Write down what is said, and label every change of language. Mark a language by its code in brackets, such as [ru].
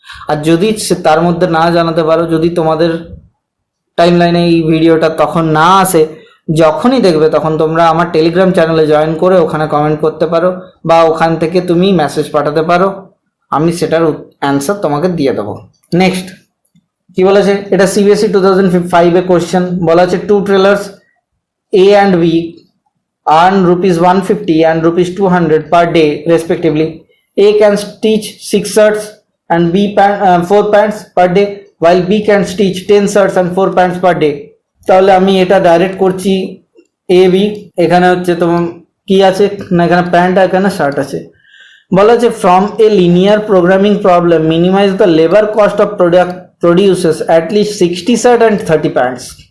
[bn] আর যদি তার মধ্যে না জানাতে পারো, যদি তোমাদের টাইম লাইনে এই ভিডিওটা তখন না আসে, যখনই দেখবে তখন তোমরা আমার টেলিগ্রাম চ্যানেলে জয়েন করে ওখানে কমেন্ট করতে পারো, বা ওখান থেকে তুমি মেসেজ পাঠাতে পারো, আমি সেটার অ্যান্সার তোমাকে দিয়ে দেবো। [en] next [bn] কি বলেছে, এটা সিবিএসই 2005 এ কোশ্চেন বলা আছে, [en] Two tailors A and B earn rupees 150 and rupees 200 per day respectively. A can stitch 6 shirts and B 4 pants per day, while B can stitch 10 shirts and 4 pants per day. [bn] তাহলে আমি এটা direct করছি A B, এখানে হচ্ছে তোমার কি আছে না, এখানে প্যান্ট আর এখানে শার্ট আছে। বলা আছে [en] From a linear programming problem minimize the labour cost of product produces at least 60 shirt and 30 pants.